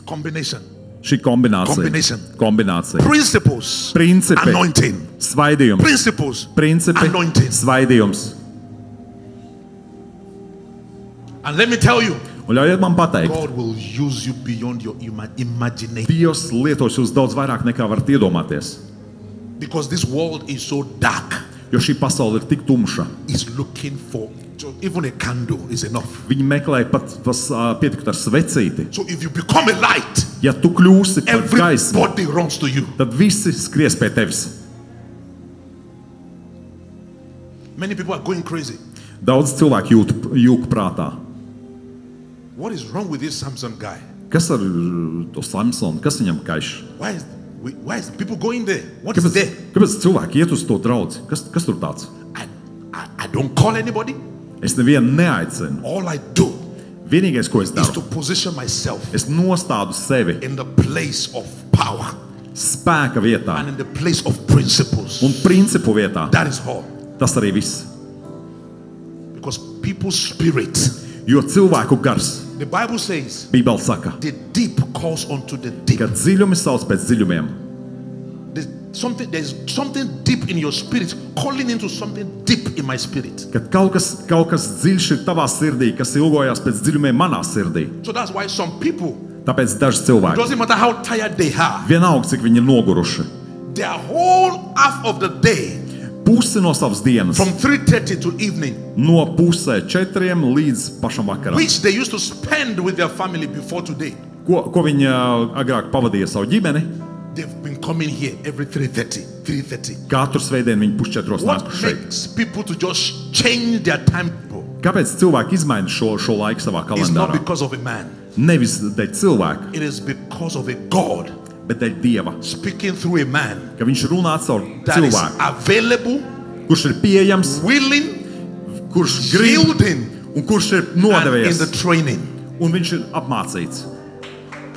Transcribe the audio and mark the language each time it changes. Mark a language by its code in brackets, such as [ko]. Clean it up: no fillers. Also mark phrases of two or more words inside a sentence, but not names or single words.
[en] Combination. [lv] Šī [en] Combination. [lv] kombinācija. [en] Principles. [lv] Principi, [en] Anointing. [lv] svaidījums, [en] Principles. [lv] principi, [en] Anointing. [lv] svaidījums. [en] And let me tell you, [lv] Un ļaujiet man pateikt, [en] God will use you beyond your imagination. [lv] Dievs lietos jūs daudz vairāk nekā varat iedomāties. [en] Because this world is so dark. [lv] Jo šī pasaule ir tik tumša. [en] Is looking for even a candle is enough. [lv] Viņi meklē pat pietikt ar svecīti. [en] So if you become a light, [lv] Ja tu kļūsi par gaismu, [en] everybody runs to you. [lv] tad visi skries pie tevis. [en] Many people are going crazy. [lv] Daudz cilvēku jūg prātā. [en] What is wrong with this Samson guy? [lv] Kas ar to Samsonu? Kas viņam kaiš? [en] Why is people going there? What is there? [lv] Kāpēc cilvēki iet uz to draudzi? Kas tur tāds? [en] I don't call anybody. [lv] Es nevienu neaicinu. [en] All I do [lv] Vienīgais, ko es [en] is to [lv] daru, [en] position myself [lv] es nostādu sevi [en] in the place of power [lv] spēka vietā [en] and in the place of principles. [lv] un principu vietā. [en] That is all. [lv] Tas arī viss. [en] Because people's spirit, [lv] Jo cilvēku gars, [en] the Bible says, [lv] Bībele saka, [en] the deep calls unto the deep. [lv] ka dziļumi sauc pēc dziļumiem. [en] There's something deep in your spirit calling into something deep in my spirit. [lv] Kad kaut kas dziļš ir tavā sirdī, kas ilgojās pēc dziļumiem manā sirdī. [en] So that's why some people, [lv] Tāpēc daži [en] it [lv] cilvēki, [en] doesn't matter how tired they are, [lv] vienalga cik viņi ir noguruši, [en] their whole half of the day, [lv] pusi no savas dienas, [en] from 3:30 to evening, [lv] no pusē 4 līdz pašam vakaram, [en] which they used to spend with their family before today, [lv] ko viņi agrāk pavadīja savu ģimeni, [en] they've been coming here every 3:30. [lv] katru svētdienu viņi pusčetros nāk [en] What [lv] šeit. [en] makes people to just change their timetable [lv] Kāpēc cilvēki izmaina šo laiku savā [en] is not [lv] kalendārā? [en] because of a man. [lv] Nevis dēļ cilvēka, [en] It is because of a God [lv] bet dēļ Dieva. [en] speaking through a man [lv] Ka viņš runā caur [en] that is [lv] cilvēku, [en] available, [lv] kurš ir pieejams, [en] willing, [lv] kurš grib [en] yielding, [lv] un kurš ir [en] and in the [lv] nodevies. [en] training. [lv] Un viņš ir apmācīts.